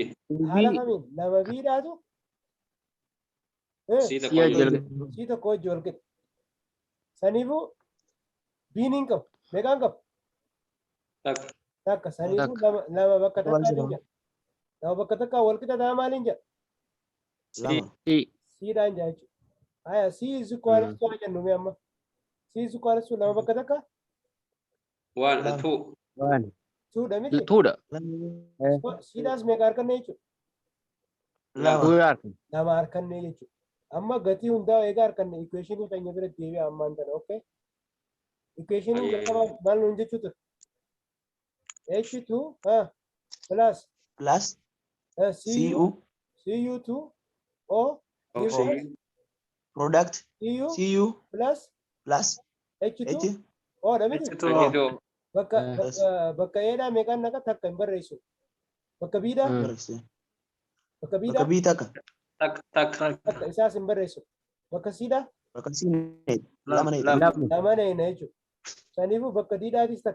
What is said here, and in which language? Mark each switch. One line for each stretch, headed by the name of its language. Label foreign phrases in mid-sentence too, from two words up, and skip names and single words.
Oromo: Haala kamiin lama biidhaatu sii tokko hojii wal qixa. Saniifuu biin hin qabu. Meeqaan qabu? Takka. Saniifuu lama bakka takkaa jira. Lama bakka takkaa wal qixa ta'a maaliin jira? Siidhaan jira jechuudha. Haya
English: C is equal to
Oromo: jennu mee amma.
English: C is equal to
Oromo: lama bakka takkaa? Tuudha miti? Siidhaas meeqa harkannee jechuudha? Lama harkannee jechuudha. Amma gatii hundaa eegaa harkanne equationii keenya bira deebi'a ammaan tana okay? Equationii jalqabaa maal nuun jechuu ture?
English: H2 plus Cu2 O product Cu plus H2 O
Oromo: dha miti? Bakka Eedhaa meeqaan naqa takka hin barreessu. Bakka Biidhaa? Bakka Biidhaa? Takka isaas hin barreessu. Bakka Siidhaa? Lama neena jechuudha. Saniifuu bakka Diidhaatis takka.